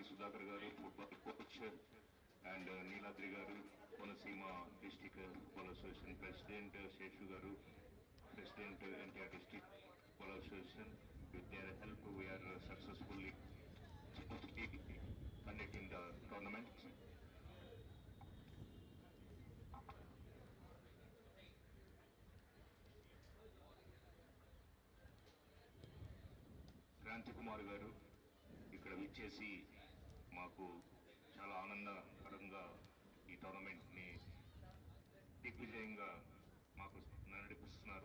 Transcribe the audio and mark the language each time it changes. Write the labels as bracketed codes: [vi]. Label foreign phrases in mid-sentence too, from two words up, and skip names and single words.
[en] Sudhakar Garu, football coach, and Neeladri Garu, Konasima District Football Association President, Sheshu Garu, President, entire District Football Association. With their help, we are successfully conducting the tournament. [te] క్రాంతి కుమార్ గారు ఇక్కడ విచ్చేసి మాకు చాలా ఆనందకరంగా ఈ టోర్నమెంట్ని దిగ్విజయంగా మాకు నడిపిస్తున్నారు.